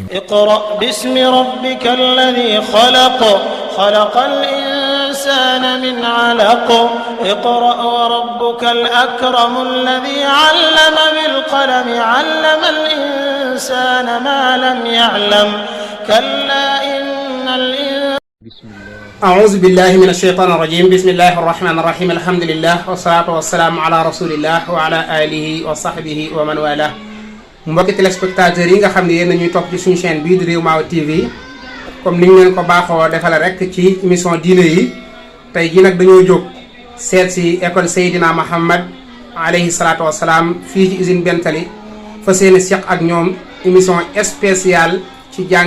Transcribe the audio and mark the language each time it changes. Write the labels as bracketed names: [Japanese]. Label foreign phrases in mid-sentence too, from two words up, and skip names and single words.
[Arabic] اقرأ باسم ربك الذي خلق خلق الإنسان من علق اقرأ وربك الأكرم الذي علم بالقلم علم الإنسان ما لم يعلم كلا إن الإنسان أعوذ بالله من الشيطان الرجيم بسم الله الرحمن الرحيم الحمد لله والصلاة والسلام على رسول الله وعلى آله وصحبه ومن والاه [Wolof] mbokki téléspectateurs yi nga xam ne yéen ñuy topp ci suñu chaîne bii di Rewmawe TV comme ni ñu leen ko baaxoo defale rek ci émission diine yi tey jii nag dañoo jóg seet si école Seydina Mohamed [Arabic] عليه الصلاة والسلام [Wolof] fii ci usine Bentali fa seeni seq ak ñoom [French] émission spéciale [Wolof] ci jàng